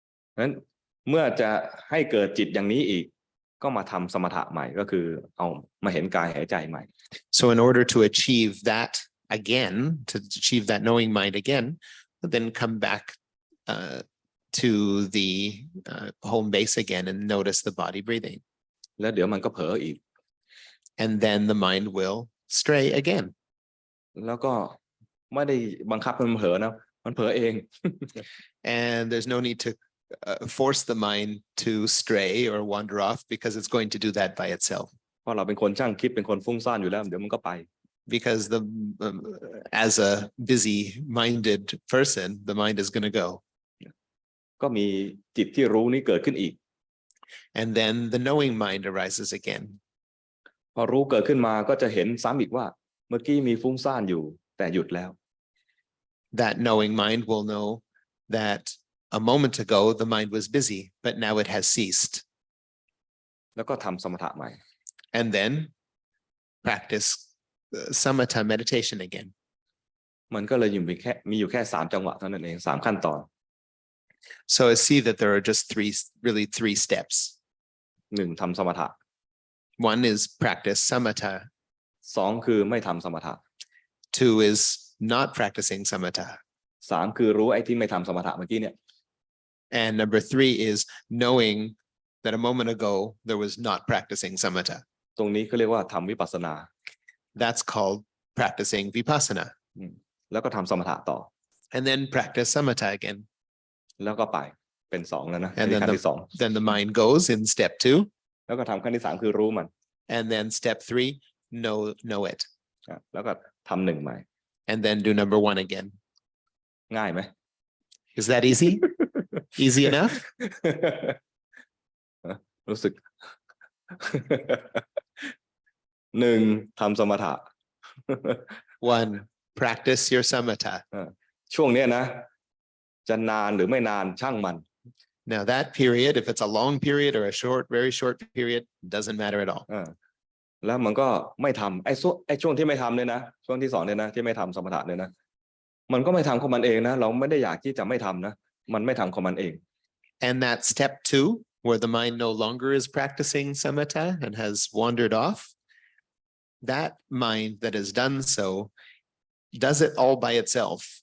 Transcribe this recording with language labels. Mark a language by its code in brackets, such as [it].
[th] เพราะฉะนั้นเมื่อจะให้เกิดจิตอย่างนี้อีกก็มาทำสมถะใหม่ก็คือเอามาเห็นกายหายใจใหม่ [en] So in order to achieve that again, to achieve that knowing mind again, then come back to the home base again and notice the body breathing. [th] แล้วเดี๋ยวมันก็เผลออีก [en] And then the mind will stray again. [th] แล้วก็ไม่ได้บังคับมันเผลอนะมันเผลอเอง [en] And there's no need to force the mind to stray or wander off, because it's going to do that by itself. [th] เพราะเราเป็นคนช่างคิดเป็นคนฟุ้งซ่านอยู่แล้วเดี๋ยวมันก็ไป [en] Because as a busy-minded person, the mind is going to go. [th] ก็มีจิตที่รู้นี้เกิดขึ้นอีก [en] And then the knowing mind arises again. [th] พอรู้เกิดขึ้นมาก็จะเห็นซ้ำอีกว่าเมื่อกี้มีฟุ้งซ่านอยู่แต่หยุดแล้ว [en] That knowing mind will know that a moment ago the mind was busy, but now it has ceased. [th] แล้วก็ทำสมถะใหม่ [en] And then practice samatha meditation again. [th] มันก็เลยมีอยู่แค่3จังหวะเท่านั้นเอง3ขั้นตอน [en] So I see that there are just three steps. [th] 1ทำสมถะ [en] One is practice samatha. [th] 2คือไม่ทำสมถะ [en] Two is not practicing samatha. [th] 3คือรู้ไอ้ที่ไม่ทำสมถะเมื่อกี้เนี่ย [en] And number 3 is knowing that a moment ago there was not practicing samatha. [th] ตรงนี้เขาเรียกว่าทำวิปัสสนา [en] That's called practicing vipassana. [th] แล้วก็ทำสมถะต่อ [en] And then practice samatha again. [th] แล้วก็ไปเป็น2แล้วนะ [en] And [th] ขั้น [en] then [th] ที่2 [en] then the mind goes in step 2. [th] แล้วก็ทำขั้นที่3คือรู้มัน [en] And then step 3, know it. [th] แล้วก็ทำ1ใหม่ [en] And then do number 1 again. [th] ง่ายไหม [en] Is that easy? Easy enough? [th] รู้สึก 1ทำสมถะ [en] 1, practice your samatha. [th] ช่วงเนี้ยนะจะนานหรือไม่นานช่างมัน [en] Now that period, if it's a long period or a very short period, doesn't matter at all. [th] แล้วมันก็ไม่ทำไอ้ช่วงที่ไม่ทำเนี่ยนะช่วงที่2เนี่ยนะที่ไม่ทำสมถะเนี่ยนะมันก็ไม่ทำของมันเองนะเราไม่ได้อยากที่จะไม่ทำนะมันไม่ทำของมันเอง [en] And that step 2, where the mind no longer is practicing samatha and has wandered off, that mind that has done so does it all by itself.